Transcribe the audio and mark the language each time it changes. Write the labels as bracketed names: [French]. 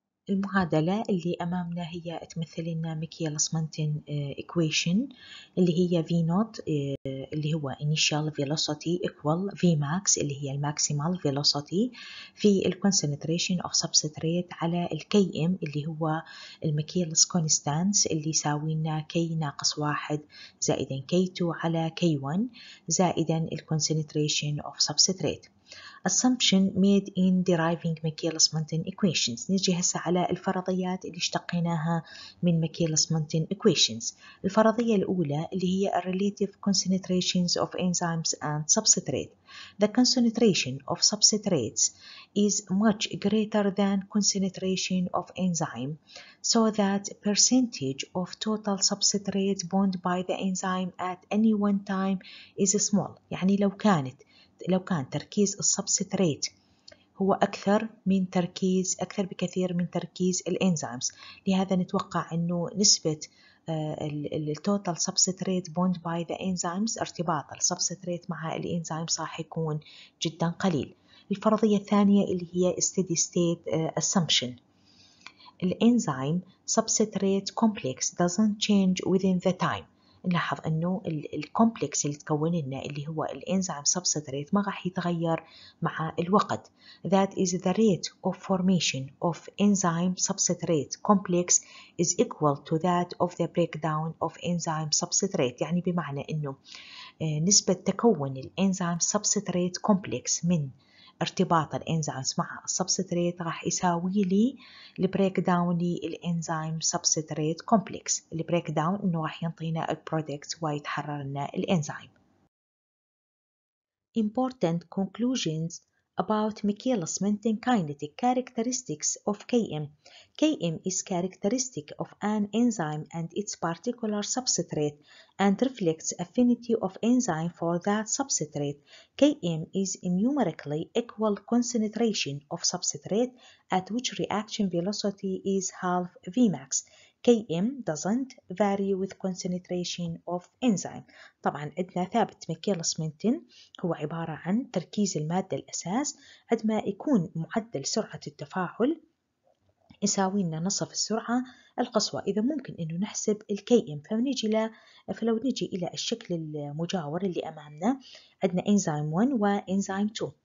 [Arabic] المعادلة اللي أمامنا هي تمثل لنا ميكيلس-مونتن equation اللي هي V naught اللي هو [English] initial velocity [Arabic] equal V max اللي هي [English] maximal velocity [Arabic] في [English] concentration of substrate [Arabic] على Km اللي هو الميكيلس constant اللي يساوي لنا K ناقص 1 زائدا K2 على K1 زائدا concentration of substrate. [English] Assumption made in deriving Michaelis-Menten equations. [Arabic] نجي هسه على الفرضيات اللي اشتقيناها من Michaelis-Menten equations. الفرضية الأولى اللي هي [English] relative concentrations of enzymes and substrate. The concentration of substrates is much greater than concentration of enzyme, so that percentage of total substrate bound by the enzyme at any one time is small. [Arabic] يعني لو كان تركيز السبستريت هو أكثر بكثير من تركيز الإنزيمز، لهذا نتوقع أنه نسبة التوتال سبستريت بوند باي ذا إنزيمز، ارتباط السبستريت مع الإنزيمز راح يكون جدا قليل. الفرضية الثانية اللي هي [English] steady state assumption. الإنزيم substrate complex doesn't change within the time. [Arabic] نلاحظ أنه الكومبلكس اللي تكون لنا اللي هو الإنزيم سبستريت ما راح يتغير مع الوقت. [English] That is the rate of formation of enzyme substrate complex is equal to that of the breakdown of enzyme substrate. [Arabic] يعني بمعنى أنه نسبة تكون الإنزيم [English] substrate complex [Arabic] من ارتباط الانزيمز مع السبستريت راح يساوي لي البريك داون للانزيم سبستريت كومبلكس. البريك داون انه راح ينطينا البرودكت ويتحرر لنا الانزيم. [English] Important conclusions about Michaelis-Menten kinetic characteristics of Km. Km is characteristic of an enzyme and its particular substrate and reflects affinity of enzyme for that substrate. Km is a numerically equal concentration of substrate at which reaction velocity is half Vmax. Km doesn't vary with concentration of enzyme. [Arabic] طبعا عندنا ثابت ميكيلس-منتن هو عبارة عن تركيز المادة الأساس عندما يكون معدل سرعة التفاعل يساوي لنا نصف السرعة القصوى. إذا ممكن إنه نحسب الكي ام فلو نجي إلى الشكل المجاور اللي أمامنا عندنا إنزيم 1 وإنزيم 2.